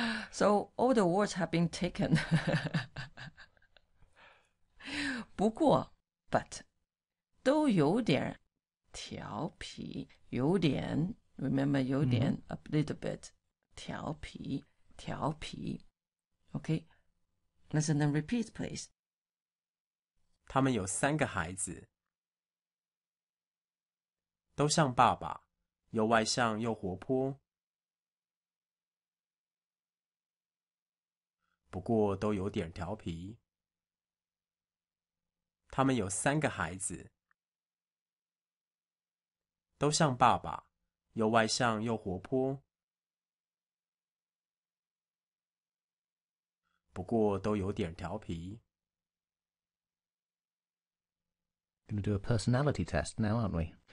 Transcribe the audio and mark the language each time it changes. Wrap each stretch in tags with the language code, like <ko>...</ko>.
<en>So all the words have been taken.</en> <zh>不过</zh> <en>but</en> <zh>都有点调皮，有点</zh> <en>remember</en> <zh>有点</zh> <en>a little bit</en> <zh>调皮。</zh> <en>Okay, listen and repeat, please.</en> <zh>他们有3个孩子，都像爸爸，又外向又活泼。不过都有点调皮。他们有3个孩子，都像爸爸，又外向又活泼，不过都有点调皮。</zh> <en>Going to do a personality test now, aren't we?</en>